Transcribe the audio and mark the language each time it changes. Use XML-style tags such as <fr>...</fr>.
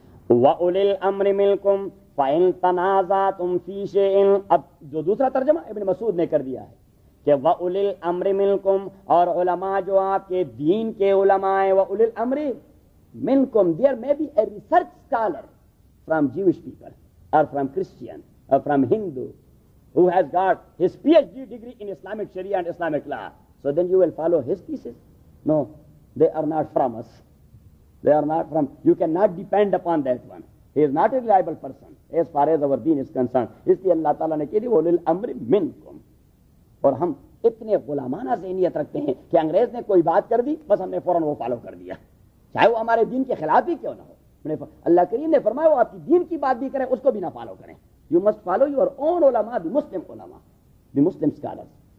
<ar>وَأُولِي الْأَمْرِ مِنْكُمْ فَإِنْ تَنَازَعْتُمْ فِي شَيْءٍ,</ar> <ur>اب جو دوسرا ترجمہ ابن مسعود نے کر دیا ہے کہ</ur> <ar>وَأُولِي الْأَمْرِ مِنْكُمْ,</ar> <ur>اور علماء جو آپ کے دین کے علماء ہیں,</ur> <en>وَأُولِي الْأَمْرِ مِنْكُمْ, there may be a research scholar from Jewish people or from Christian or from Hindu who has got his PhD degree in Islamic Sharia and Islamic law. So then you will follow his thesis. No, they are not from us. They are not from, you cannot depend upon that one. He is not a reliable person as far as our deen is concerned.</en> <ur>اس لیے اللہ تعالیٰ نے کہہ دیا</ur> <ar>اولی الامر منکم,</ar> <ur>اور ہم اتنے غلامانہ ذہنیت رکھتے ہیں کہ انگریز نے کوئی بات کر دی بس ہم نے فوراً وہ فالو کر دیا, چاہے وہ ہمارے دین کے خلاف ہی کیوں نہ ہو. اللہ کریم نے فرمایا وہ آپ کی دین کی بات بھی کریں اس کو بھی نہ فالو کریں,</ur> <en>You must follow your own علماء, the Muslim علماء, the Muslim scholars.</en>